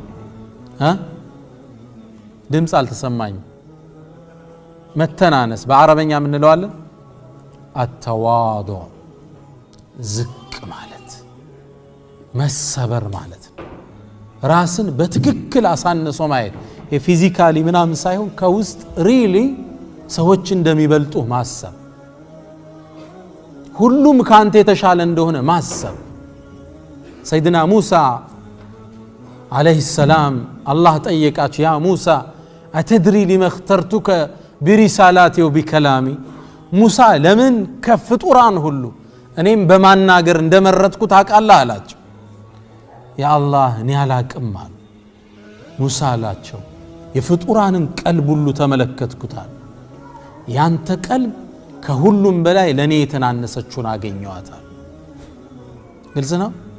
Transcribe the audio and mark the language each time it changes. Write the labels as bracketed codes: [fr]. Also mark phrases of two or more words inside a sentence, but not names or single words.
[am] ድምጽ አልተሰማኝ መተናነስ በአረበኛ ምን እንለዋለን [ar] التواضع [am] ዝቅ ማለት መሰበር ማለት ራስን በትክክል አሳንሶ ማየት የፊዚካሊ ምናምን ሳይሆን ከውስጥ ሪሊ ሰዎች እንደሚበልጡ ማሰብ ሁሉም ካንተ የተሻለ እንደሆነ ማሰብ ሰይድና ሙሳ [ar] عليه السلام [am] الله ጠየቃቸው [ar] يا موسى أتدري لما اخترتك برسالاتي وبكلامي [am] ሙሳ ለምን ከፍጡራን ሁሉ እኔም በማናገር እንደመረጥኩ ታውቃለህ አላቸው [ar] يا الله [am] እኔ አላቅም አሉ ሙሳ አላቸው የፍጡራንን ቀልብ ሁሉ ተመለከትኩታል ያንተ ቀልብ ከሁሉም በላይ ለኔ የተናነሰችውን አገኘዋታል ግልጽ ነው